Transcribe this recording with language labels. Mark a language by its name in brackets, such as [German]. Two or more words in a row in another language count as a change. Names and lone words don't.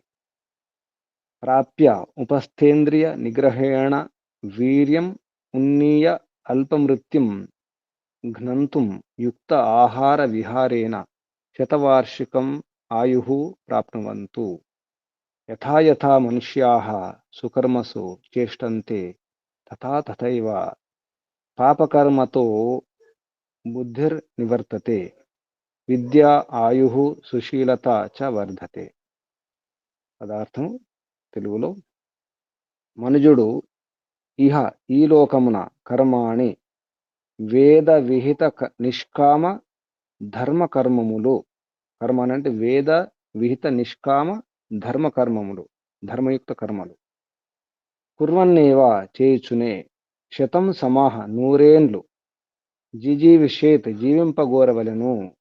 [Sanskrit] प्राप्य उपस्थेन्द्रिय निग्रहेण वीर्यम् उन्नीय अल्पमृत्युं घ्नन्तुं युक्त आहार विहारेण शतवार्षिकम् आयुः प्राप्नुवन्तु यथा यथा मनुष्याः सुकर्मसु चेष्टन्ते तथा तथैव पापकर्मतो बुद्धिर्निवर्तते విద్య ఆయుః సుశీలత చ వర్ధతే [Telugu] పదార్థం తెలుగులో మనుజుడు ఇహ ఈ లోకమున కర్మాణి వేద విహిత నిష్కామ ధర్మ కర్మములు కర్మాని అంటే వేద విహిత నిష్కామ ధర్మ కర్మములు ధర్మయుక్త కర్మలు కుర్వన్నేవ చేయుచునే [Sanskrit] శతం సమాహ [Telugu] నూరేండ్లు జిజీవిషేత్ జీవింపగోరవలెను